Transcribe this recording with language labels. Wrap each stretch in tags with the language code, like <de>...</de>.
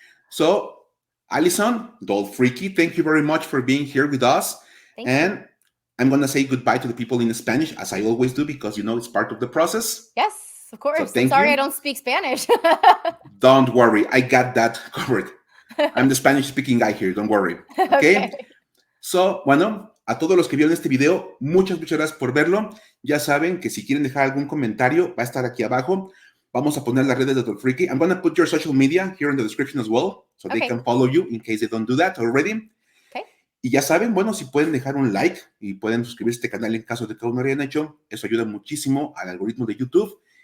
<en>So, Alison, Dolphreaky, thank you very much for being here with us. Thank you. I'm going to say goodbye to the people in Spanish, as I always do, because, it's part of the process. Yes, of course. So I'm sorry I don't speak Spanish. Don't worry. I got that covered. I'm the Spanish-speaking guy here. Don't worry. Okay?</en> <es>So, bueno, a todos los que vieron este video, muchas gracias por verlo. Ya saben que si quieren dejar algún comentario, va a estar aquí abajo. Vamos a poner las redes de Dolphreaky.</es> <en>I'm going to put your social media here in the description as well, so they can follow you in case they don't do that already.</en> <es>Y ya saben, bueno, si pueden dejar un like y pueden suscribirse a este canal en caso de que aún no lo hayan hecho, eso ayuda muchísimo al algoritmo de YouTube.</es>